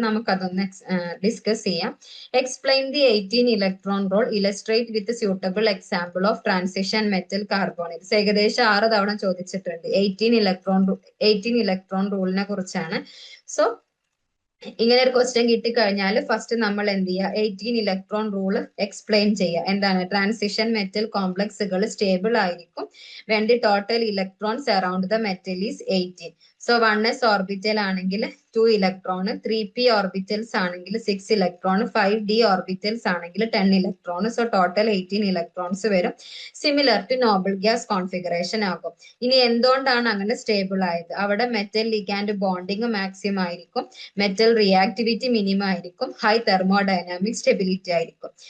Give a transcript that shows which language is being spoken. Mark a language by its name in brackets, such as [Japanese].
[Malayalam] നമുക്കതൊന്ന് ഡിസ്കസ് ചെയ്യാം. [English] Explain the 18 electron rule, illustrate with suitable example of transition metal carbonates. [Malayalam] ഏകദേശം 6 തവണ ചോദിച്ചിട്ടുണ്ട്. 18 ഇലക്ട്രോൺ റൂളിനെ കുറിച്ചാണ്. സോ ഇങ്ങനെ ഒരു ക്വസ്റ്റ്യൻ കിട്ടിക്കഴിഞ്ഞാൽ ഫസ്റ്റ് നമ്മൾ എന്ത് ചെയ്യുക, 18 ഇലക്ട്രോൺ റൂൾ എക്സ്പ്ലെയിൻ ചെയ്യുക. എന്താണ്? ട്രാൻസിഷൻ മെറ്റൽ കോംപ്ലക്സുകൾ സ്റ്റേബിൾ ആയിരിക്കും [English] when the total electrons around the metal is 18. [Malayalam] So 1s orbital ആണെങ്കിൽ 2 ഇലക്ട്രോൺ, 3p ഓർബിറ്റൽസ് ആണെങ്കിൽ 6 ഇലക്ട്രോൺ, 5d ഓർബിറ്റൽസ് ആണെങ്കിൽ 10 ഇലക്ട്രോൺ. സോ ടോട്ടൽ 18 ഇലക്ട്രോൺസ് വരും. Similar to noble gas configuration ആകും. ഇനി എന്തുകൊണ്ടാണ് അങ്ങനെ സ്റ്റേബിൾ ആയത്? അവിടെ മെറ്റൽ ലിഗാൻഡ് ബോണ്ടിങ് മാക്സിമം ആയിരിക്കും, മെറ്റൽ റിയാക്ടിവിറ്റി മിനിമം ആയിരിക്കും, ഹൈ തെർമോഡൈനാമിക് സ്റ്റെബിലിറ്റി ആയിരിക്കും.